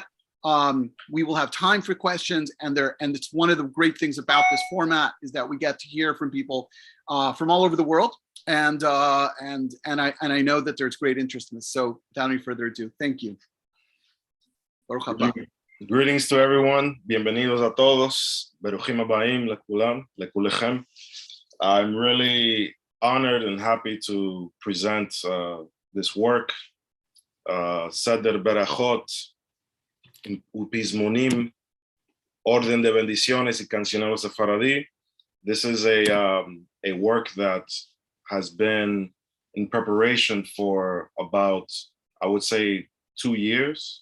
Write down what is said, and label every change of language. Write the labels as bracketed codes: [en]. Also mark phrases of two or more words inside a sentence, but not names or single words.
[en] We will have time for questions, and it's one of the great things about this format is that we get to hear from people from all over the world, and I know that there's great interest in this. So without any further ado, thank you. [he] ברוך הבא. [en] Greetings to everyone. [es] Bienvenidos a todos. [he] ברוכים הבאים לכולם, לכולכם. [en] I'm really honored and happy to present this work, Seder Berachot, Upizmonim, Orden de Bendiciones y Cancionero Sepharadi. This is a work that has been in preparation for about, I would say, 2 years.